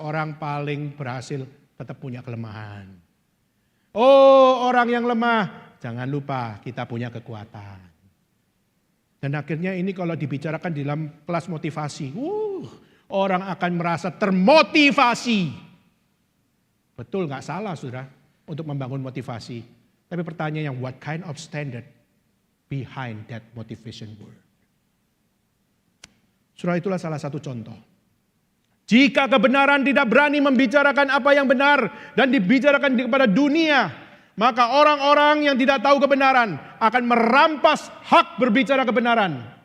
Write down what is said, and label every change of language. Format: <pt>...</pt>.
<id>Orang paling berhasil tetap punya kelemahan. Oh, orang yang lemah, jangan lupa kita punya kekuatan. Dan akhirnya ini kalau dibicarakan di dalam kelas motivasi, orang akan merasa termotivasi. Betul, gak salah saudara untuk membangun motivasi. Tapi pertanyaannya,</id> <en>what kind of standard behind that motivation word?</en> <id>Saudara, itulah salah satu contoh. Jika kebenaran tidak berani membicarakan apa yang benar dan dibicarakan kepada dunia, maka orang-orang yang tidak tahu kebenaran akan merampas hak berbicara kebenaran.</id>